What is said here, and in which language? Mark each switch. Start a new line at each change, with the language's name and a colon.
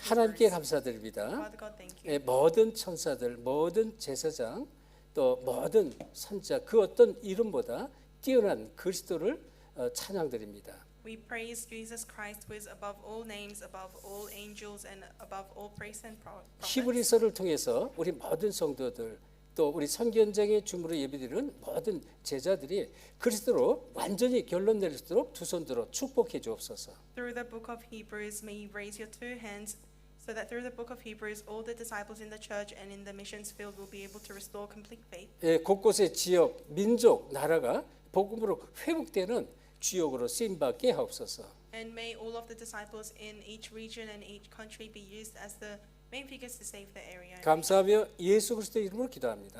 Korean: 하나님께
English: Hebrews.
Korean: 감사드립니다.
English: Father God, thank you.
Korean: 모든 천사들, 모든 제사장, 또 모든 선자 그 어떤 이름보다 뛰어난 그리스도를 찬양드립니다.
English: We praise Jesus Christ, who is above all names, above all angels, and above all praise and prophets.
Korean: 히브리서를 통해서 우리 모든 성도들 또 우리 선견장의 중으로 예배드리는 모든 제자들이 그리스도로 완전히 결론 낼 수 있도록 두 손 들어 축복해 주옵소서.
English: Through the book of Hebrews, may you raise your two hands, so that through the book of Hebrews, all the disciples in the church and in the missions field will be able to restore complete faith.
Korean: 곳곳의 지역, 민족, 나라가 복음으로 회복되는 주역으로 쓰임 받게 하옵소서.
English: And may all of the disciples in each region and each country be used as the main figures to save the area.
Korean: 감사하며 예수 그리스도 이름으로 기도합니다.